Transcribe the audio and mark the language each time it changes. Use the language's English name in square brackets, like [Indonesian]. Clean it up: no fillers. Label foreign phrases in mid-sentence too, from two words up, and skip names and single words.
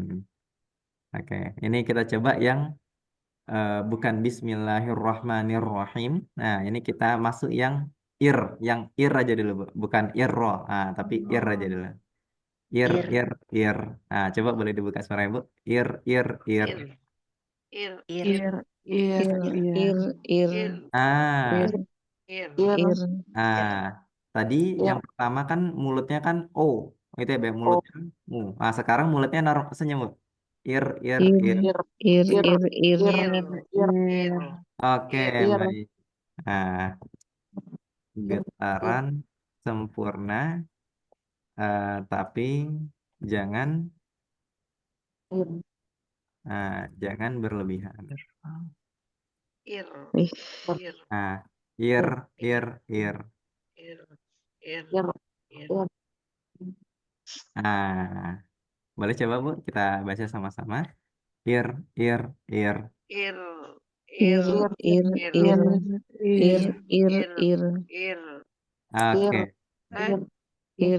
[Indonesian] Oke, ini kita coba yang bukan Bismillahirrahmanirrahim. Nah, ini kita masuk yang ir aja dulu, Bu. Bukan irro, tapi ir aja dulu. Ir, Ir. ir, ir. Nah, coba boleh dibuka suaranya, Bu. Ir, ir, ir. Ir. Ir. Ir, ir, ir, Ir. Ah, Ir. Ir. Ir. ah. Tadi yang pertama kan mulutnya kan O. Itu ya, Bu, mulutnya kan U. Nah, sekarang mulutnya senyum, Bu. Ir, ir, Ir. ir. Ir. Ir. Ir. Ir. Oke, Ir. baik. Nah, getaran sempurna, tapi jangan jangan berlebihan. Ir. Ih. Ir. Nah, ir, ir, ir. Ir. Ir. Ir. Nah, boleh coba, Bu, kita baca sama-sama. Ir, ir, ir. Ir. Ir. Ir. Ir. Ir. Ir. Ir. ir, Ir. Ir. Ir. Ir. Oke, Ir.